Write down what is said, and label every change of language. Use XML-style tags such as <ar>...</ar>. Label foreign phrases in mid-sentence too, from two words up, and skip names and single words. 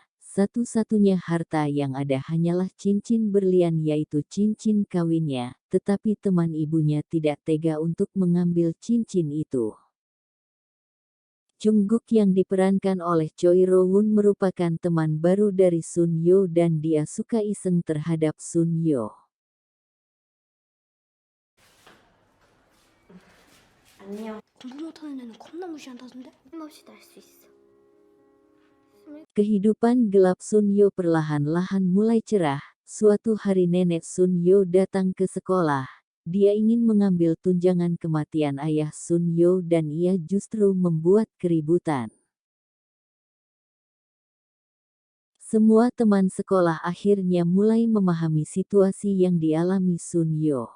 <id>Satu-satunya harta yang ada hanyalah cincin berlian yaitu cincin kawinnya, tetapi teman ibunya tidak tega untuk mengambil cincin itu. Jungkook yang diperankan oleh Choi Ro-woon merupakan teman baru dari Sun Yo dan dia suka iseng terhadap Sun Yo.</id> <ko>안녕. 공부 못하는 애는 겁나 무시한다던데? 힘없이 날 수 있어.</ko> <id>Kehidupan gelap Sun Yo perlahan-lahan mulai cerah. Suatu hari nenek Sun Yo datang ke sekolah. Dia ingin mengambil tunjangan kematian ayah Sun Yo dan ia justru membuat keributan. Semua teman sekolah akhirnya mulai memahami situasi yang dialami Sun Yo.</id>